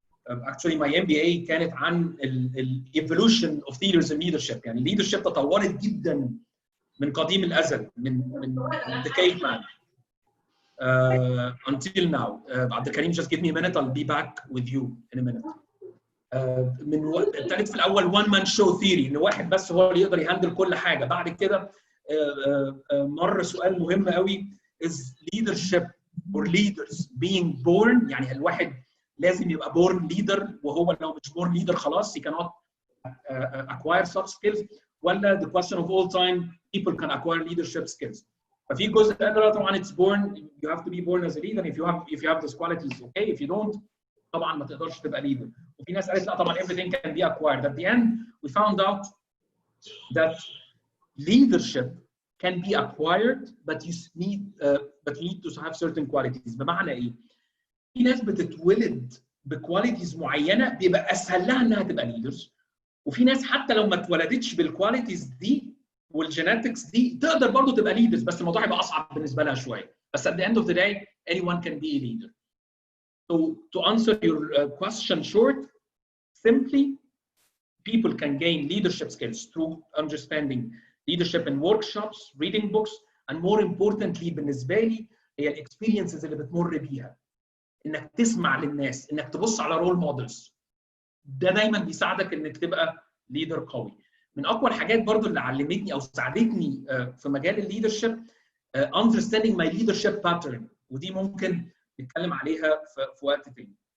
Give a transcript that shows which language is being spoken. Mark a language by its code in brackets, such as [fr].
[en] Actually my MBA [ar] كانت عن [en] evolution of theories in leadership. [ar] يعني leadership تطورت جدا من قديم الأزل من [en] the caveman until now. عبد الكريم just give me a minute, I'll be back with you in a minute. [ar] من ابتدت في الأول [en] one man show theory [ar] إن واحد بس هو اللي يقدر يهندل كل حاجة. بعد كده مر سؤال مهم قوي [en] is leadership or leaders being born. [ar] يعني الواحد لازم يبقى born leader وهو لو مش born leader خلاص [en] he cannot acquire such skills. ولا the question of all time people can acquire leadership skills. [ar] ففي جزء قال طبعا [en] it's born, you have to be born as a leader. If you have these qualities okay, if you don't [ar] طبعا ما تقدرش تبقى [en] leader. [ar] وفي ناس قالت لا طبعا [en] everything can be acquired. At the end we found out that leadership can be acquired but you need to have certain qualities. [ar] بمعنى ايه؟ في ناس بتتولد بكواليتيز معينه بيبقى اسهل لها انها تبقى leaders، وفي ناس حتى لو ما اتولدتش بالكواليتيز دي والجينetics دي تقدر برضه تبقى leaders، بس الموضوع هيبقى اصعب بالنسبه لها شويه. [en] بس at the end of the day anyone can be a leader. So to answer your question short, simply people can gain leadership skills through understanding leadership in workshops, reading books, and more importantly [ar] بالنسبه لي هي الاكسبيرينسز اللي بتمر بيها. انك تسمع للناس، انك تبص على رول مودلز، ده دايما بيساعدك انك تبقى ليدر قوي. من اقوى الحاجات برضو اللي علمتني او ساعدتني في مجال الليدرشيب [en] understanding my leadership pattern، [ar] ودي ممكن نتكلم عليها في وقت تاني.